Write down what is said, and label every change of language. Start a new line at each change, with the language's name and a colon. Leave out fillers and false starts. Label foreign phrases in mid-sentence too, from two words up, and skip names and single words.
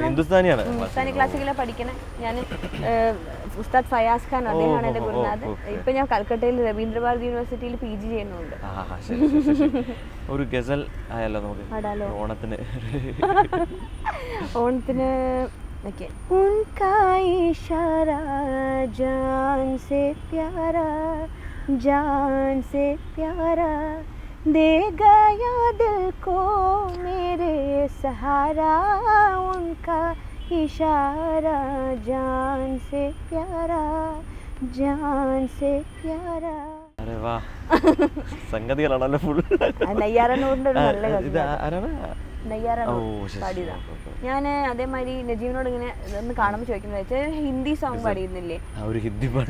Malayalam: ഹിന്ദുസ്ഥാനിയാണ് ഹിന്ദുസ്ഥാനി ക്ലാസിക്കലാണ് പഠിക്കണേ. ഞാൻ ഉസ്താദ് ഫയാസ് ഖാൻ, അദ്ദേഹമാണ് എൻ്റെ ഗുരുനാഥ്. ഇപ്പൊ ഞാൻ കൽക്കട്ടയിൽ രവീന്ദ്രഭാരതി യൂണിവേഴ്സിറ്റിയിൽ PG ചെയ്യുന്നുണ്ട്. ഒരു ഗസൽ ആയല്ലോ നമുക്ക് ഓണത്തിന്.
Hindi: ഓണത്തിന് उनका इशारा जान से प्यारा दे गया दिल को मेरे सहारा उनका इशारा जान से प्यारा अरे वाह,
Malayalam: സംഗതികളാണല്ലോ ഫുൾ. നെയ്യാറനൂറിന്റെ ഒരു നല്ല പാടിയതാ. ഞാൻ അതേമാതിരി നജീബിനോട് ഇങ്ങനെ ഒന്ന് കാണുമ്പോൾ ചോദിക്കുന്നത് വെച്ചാൽ ഹിന്ദി സോങ് പാടിയിരുന്നില്ലേ, ഒരു ഹിന്ദി പാട്ട്